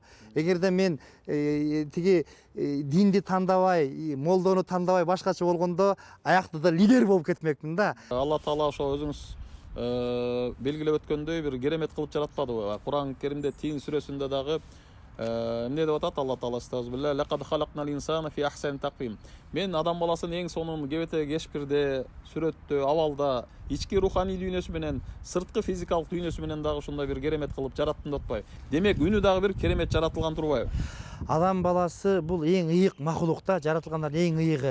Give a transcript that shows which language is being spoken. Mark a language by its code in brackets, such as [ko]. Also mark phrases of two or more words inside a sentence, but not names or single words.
[ky] Эгерде мен тиги динди тандабай, молдону тандабай башкача болгондо аяктыда лидер болуп кетмекмин да. Алла Таала ошо өзүңүз белгилеп өткөндөй бир керемет кылып жаратпадыбы? Кур'ан Керимде Тин сүрөсүндө дагы эмне деп атат Алла Таала? [ar] أستغفر الله, لقد خلقنا الإنسان في أحسن تقويم. [ky] Мен адам баласын эң сонун кебете кешпирде, сүрөттө, абалда, ички руханий дүйнөсү менен, сырткы физикалык дүйнөсү менен дагы ушундай бир керемет кылып жараттым деп атпайбы? Демек, үнү дагы бир керемет жаратылган турбайбы? Адам баласы бул эң ыйык махлук да, жаратылгандардын эң ыйыгы.